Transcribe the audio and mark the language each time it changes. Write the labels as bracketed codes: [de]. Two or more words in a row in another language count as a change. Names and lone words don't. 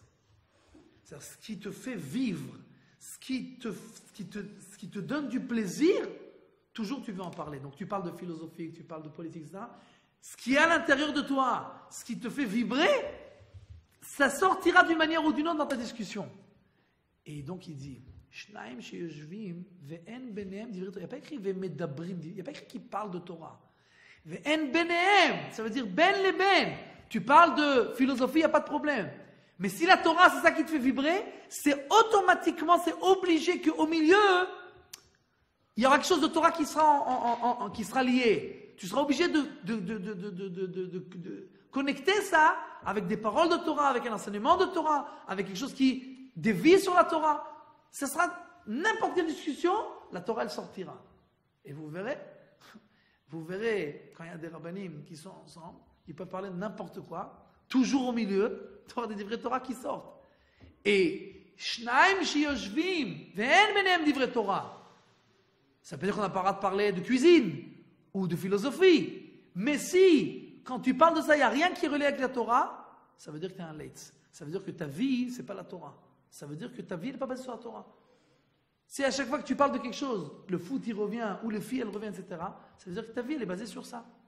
[fr] C'est-à-dire ce qui te fait vivre, ce qui te donne du plaisir, toujours tu veux en parler. Donc tu parles de philosophie, tu parles de politique, etc. Ce qui est à l'intérieur de toi, ce qui te fait vibrer, ça sortira d'une manière ou d'une autre dans ta discussion. Et donc il dit, [he] שניים שיושבים ואין ביניהם דברי תורה. [fr] Il n'y a pas écrit ve'medabrim, il n'y a pas écrit qu'il parle de Torah. [he] ואין ביניהם, [fr] ça veut dire ben les ben. Tu parles de philosophie, il n'y a pas de problème. Mais si la Torah, c'est ça qui te fait vibrer, c'est automatiquement, c'est obligé qu'au milieu, il y aura quelque chose de Torah qui sera lié. Tu seras obligé de connecter ça avec des paroles de Torah, avec un enseignement de Torah, avec quelque chose qui dévie sur la Torah. Ce sera n'importe quelle discussion, la Torah, elle sortira. Et vous verrez, quand il y a des rabbanim qui sont ensemble, ils peuvent parler de n'importe quoi, toujours au milieu, tu auras des [he] דברי תורה [fr] qui sortent. [he] Et שניים שיושבים, ואין ביניהם דברי תורה. [fr] Ça veut dire qu'on n'a pas le droit de parler de cuisine ou de philosophie. Mais si, quand tu parles de ça, il n'y a rien qui est relié avec la Torah, ça veut dire que tu es un leitz. Ça veut dire que ta vie, ce n'est pas la Torah. Ça veut dire que ta vie n'est pas basée sur la Torah. Si à chaque fois que tu parles de quelque chose, le foot il revient, ou les filles elles reviennent, etc., ça veut dire que ta vie elle est basée sur ça.